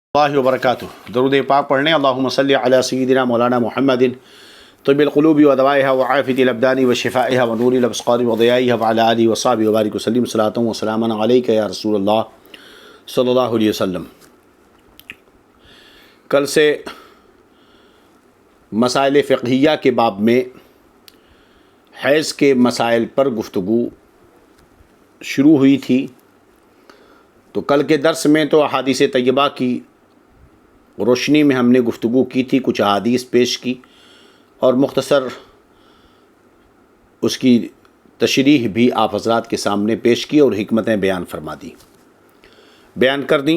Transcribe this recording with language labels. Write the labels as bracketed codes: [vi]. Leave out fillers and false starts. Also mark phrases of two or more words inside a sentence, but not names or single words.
[ar] اللہ وبرکاتہ۔ [ur] درود پاک پڑھنے [ar] اللہم صلی علی سیدنا مولانا محمد طب القلوب و دوائها وعافیت الابدان و شفائها و نور الابصار و ضیائها وعلی آلہ وصحبہ وبارک وسلم صلاۃ و سلام علیک یا رسول اللہ صلی اللہ علیہ وسلم۔ [ur] کل سے مسائل فقہیہ کے باب میں حیض کے مسائل پر گفتگو شروع ہوئی تھی، تو کل کے درس میں تو احادیث طیبہ کی روشنی میں ہم نے گفتگو کی تھی، کچھ احادیث پیش کی اور مختصر اس کی تشریح بھی آپ حضرات کے سامنے پیش کی اور حکمتیں بیان فرما دی، بیان کر دیں۔